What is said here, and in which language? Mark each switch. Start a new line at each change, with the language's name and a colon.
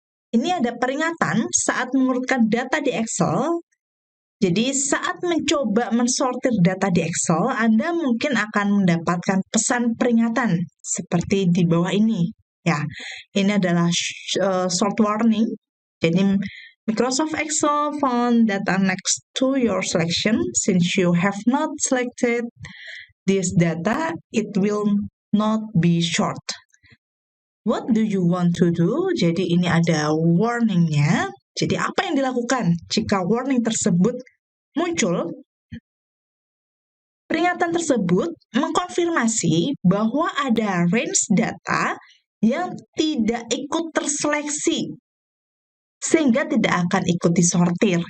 Indonesian: Ini ada peringatan saat mengurutkan data di Excel. Jadi saat mencoba mensortir data di Excel, Anda mungkin akan mendapatkan pesan peringatan seperti di bawah ini. Ya, ini adalah sort warning. Jadi
English: Microsoft Excel found data next to your selection. Since you have not selected this data, it will not be short. What do you want to do?
Indonesian: Jadi ini ada warning-nya. Jadi apa yang dilakukan jika warning tersebut muncul? Peringatan tersebut mengkonfirmasi bahwa ada range data yang tidak ikut terseleksi, sehingga tidak akan ikut disortir.